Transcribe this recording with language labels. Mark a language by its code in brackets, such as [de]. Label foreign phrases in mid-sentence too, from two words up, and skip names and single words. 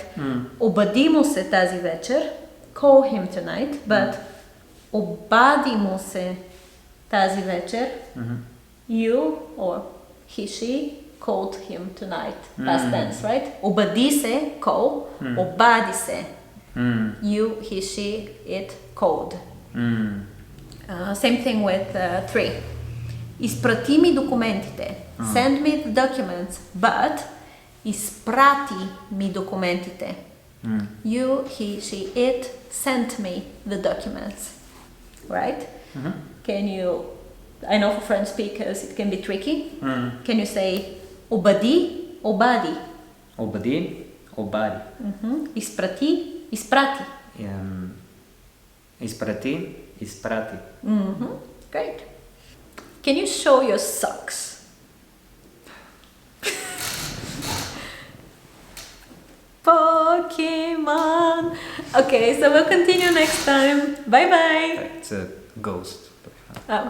[bg] Обади му се тази вечер, [en] call him tonight, but [bg] обади му се тази вечер, [en] you or he, she called him tonight, past tense, right? [bg] Обади се, call, обади се, [en] you, he, she, it, called. Same thing with 3. [bg] Изпрати ми документите. [en] Send me the documents, but [bg] изпрати ми документите. [en] You, he, she, it sent me the documents. Right? Can you, I know for French speakers it can be tricky. Can you say [bg] обади, обади? Обади, обади. Изпрати, изпрати. Изпрати, изпрати. [en] Great. Can you show your socks? Pokemon. Okay, so we'll continue next time. Bye bye. It's a ghost.